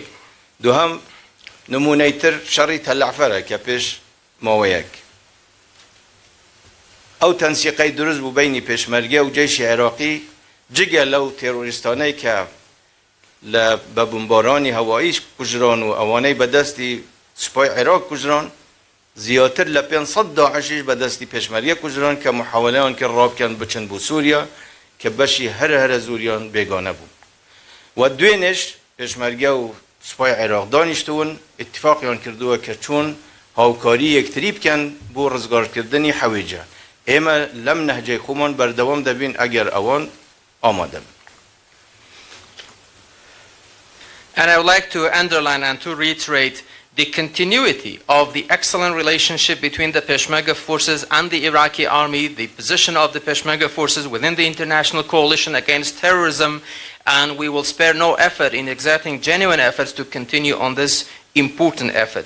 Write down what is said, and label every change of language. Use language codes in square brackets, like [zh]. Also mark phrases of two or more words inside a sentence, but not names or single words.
[ckb] دووهەم نمونەی تر شەڕی تەلعفەرە کە پێش ماوەیەک ئەو تەنسیقەی دروست بوو بینی پێشمەرگە و جێشی عێراقی جگە لەو تێرۆریستانەی کە لە بە بمبارانی هەواییش کوژران و ئەوانەی بەدەستی سوپای عێراق کوژران، زیاتر لە 500 داعشیش بەدەستی پێشمەرگە کوژران کە محاولەیان کرد ڕابکەن بچن بۆ سووریا کە بەشی هەرە زوریان بێگانە بوو. و دوێنێش پێشمەرگە و سپای عراق دانیشتون اتفاقیان کردووە کە چون هاوکاری یەکتری بکەن بۆ ڕزگارکردنی حەویجە. ئێمە لەم نەهجەی خۆمان بەردەوام دەبین ئەگەر ئەوان ئامادە بن. [en] And I would like to underline and to reiterate the continuity of the excellent relationship between the Peshmerga forces and the Iraqi army, the position of the Peshmerga forces within the international coalition against terrorism, and we will spare no effort in exerting genuine efforts to continue on this important effort.